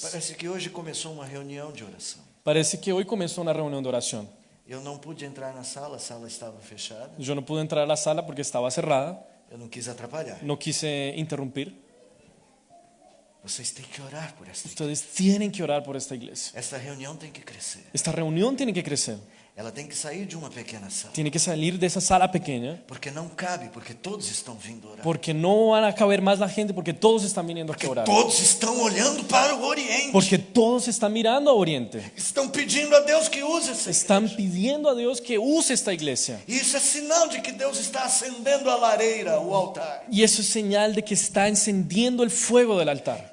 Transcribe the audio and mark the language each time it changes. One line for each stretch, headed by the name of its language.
Portuguese: Parece que hoje começou uma reunião de oração.
Spanish: Parece que hoy comenzó una reunión de oración.
Portuguese: Eu não pude entrar na sala, a sala estava fechada.
Spanish: Yo no pude entrar a la sala porque estaba cerrada.
Portuguese: Eu não quis atrapalhar.
Spanish: No quise interrumpir.
Portuguese: Vocês têm que orar por esta igreja.
Spanish: Ustedes tienen que orar por esta iglesia.
Portuguese: Esta reunião tem que crescer.
Spanish: Esta reunión tiene que crecer.
Portuguese: Ela tem que sair de uma pequena sala.
Spanish: Tiene que salir de esa sala pequeña.
Portuguese: Porque não cabe, porque todos estão vindo orar.
Spanish: Porque no van a caber más la gente, porque todos están viniendo aquí a
Portuguese: Porque
Spanish: orar.
Portuguese: todos estão olhando para o Oriente.
Spanish: Porque todos están mirando a Oriente.
Portuguese: Estão pedindo a Deus que use essa
Spanish: Están
Portuguese: igreja.
Spanish: pidiendo a Dios que use esta iglesia.
Portuguese: E isso é sinal de que Deus está acendendo a lareira, o altar.
Spanish: Y eso es señal de que está encendiendo el fuego del altar.